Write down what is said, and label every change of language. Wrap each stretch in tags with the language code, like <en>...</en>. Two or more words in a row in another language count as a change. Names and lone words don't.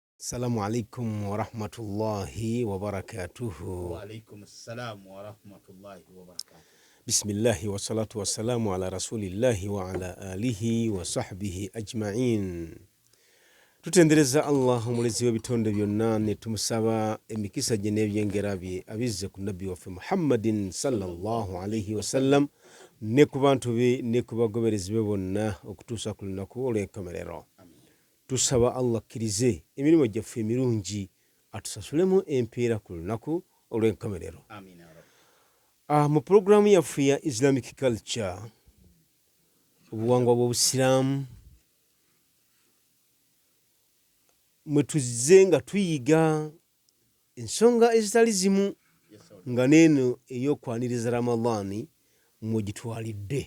<ar>السلام عليكم ورحمة الله وبركاته. وعليكم السلام ورحمة الله وبركاته. بسم الله والصلاة والسلام على رسول الله وعلى آله وصحبه أجمعين.</ar> <lg>Tutendereza Allah omulezi w'ebitonde byonna ne tumusaba emikisa gye n'ebyengera bye abizze ku nabbi waffe Muhammadin</lg> <ar>صلى الله عليه وسلم</ar> <lg>ne ku bantu be ne ku bagoberezi be bonna okutuusa ku lunaku olw'enkomerero. Tusaba Allah akkirize emirimu gyaffe emirungi atusasulemu empeera ku lunaku olw'enkomerero.</lg> <ar>آمين يا Mu Rabbi.</ar> <lg>programu yaffe ya</lg> <en>Islamic culture,</en> <lg>obuwangwa bw'Obusiraamu, mwe tuzze nga tuyiga ensonga ezitali zimu nga n'eno ey'okwaniriza Ramadhaani mwe gitwalidde.</lg>